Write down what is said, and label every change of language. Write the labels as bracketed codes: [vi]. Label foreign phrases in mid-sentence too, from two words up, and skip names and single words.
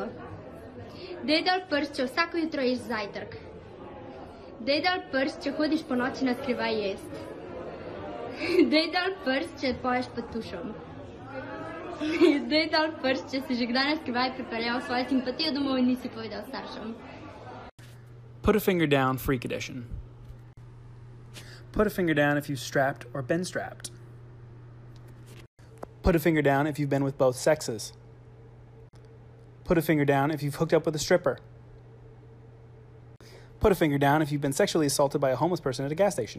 [sl] Dej dol prst, če vsako jutro ješ zajtrk. Dej dol prst, če hodiš po noči na skrivaj jest. Dej dol prst, če poješ pod tušom. Dej dol prst, če si že kdaj na skrivaj pripeljal svojo simpatijo domov in nisi povedal staršem. [en] Put a finger down, freak edition. Put a finger down if you've strapped or been strapped. Put a finger down if you've been with both sexes. Put a finger down if you've hooked up with a stripper. Put a finger down if you've been sexually assaulted by a homeless person at a gas station.